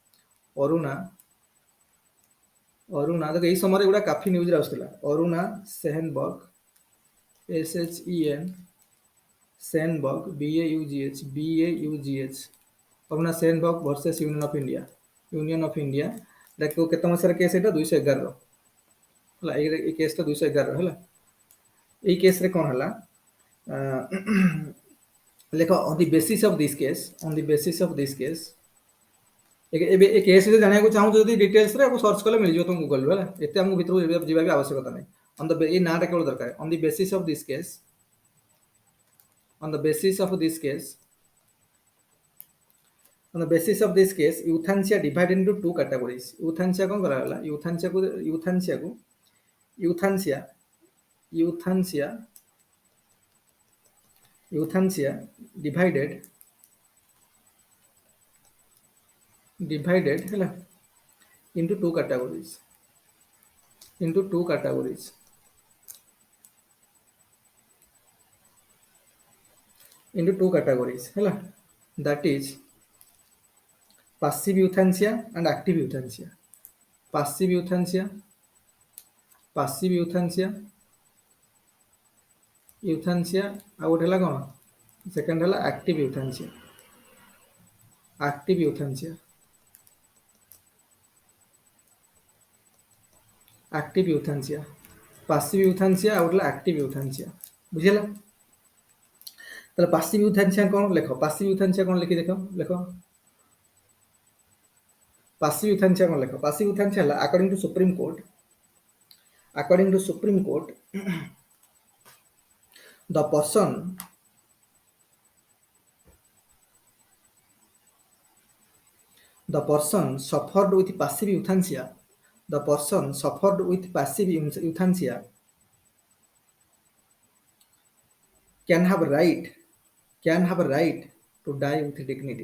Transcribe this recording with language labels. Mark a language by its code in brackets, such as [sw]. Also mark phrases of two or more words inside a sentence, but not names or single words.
[or] ଅରୁଣା ଦେଖ ଏଇ ସମୟରେ ଗୁଡ଼ା କାଫି ନ୍ୟୁଜ୍ରେ ଆସୁଥିଲା ଅରୁଣା ସେନବର୍ଗ SHEN ସେନବର୍ଗ BAUGH ଅରୁଣା ସେନବର୍ଗ ଭର୍ସେସ୍ ୟୁନିୟନ ଅଫ୍ ଇଣ୍ଡିଆ କେତେ ମସିହାର କେସ୍ ଏଇଟା 2011 ହେଲା ଏଇ କେସ୍ଟା 2011 ହେଲା ଏଇ କେସ୍ରେ କ'ଣ ହେଲା ଲେଖ [en] on the basis of this case [or] ଏବେ ଏ କେସ୍ ଯଦି ଜାଣିବାକୁ ଚାହୁଁଛ ଯଦି ଡିଟେଲ୍ସରେ ଆକୁ ସର୍ଚ୍ଚ କଲେ ମିଳିଯିବ ତୁମ ଗୁଗଲରୁ ହେଲା ଏତେ ଆମକୁ ଭିତରକୁ ଯିବା ବି ଆବଶ୍ୟକତା ନାହିଁ ଏଇ ନାଁଟା କେବଳ ଦରକାର [en] on the basis of this case euthanasia divided into two categories [or] euthanasia କ'ଣ କରାଗଲା [en] euthanasia divided ହେଲା into two categories ହେଲା that is passive euthanasia and active euthanasia passive euthanasia [or] ଆଉ ଗୋଟେ ହେଲା କ'ଣ ସେକେଣ୍ଡ ହେଲା [en] active euthanasia passive euthanasia [or] ଆଉ ଗୋଟେ [en] active euthanasia [or] ବୁଝିଲା ତାହେଲେ [en] passive euthanasia [or] କ'ଣ ଲେଖ [en] passive euthanasia [or] କ'ଣ ଲେଖି ଲେଖ [en] passive euthanasia [or] କ'ଣ ଲେଖ [en] passive euthanasia ହେଲା according to Supreme Court the person suffered with passive euthanasia can have a right to die with dignity.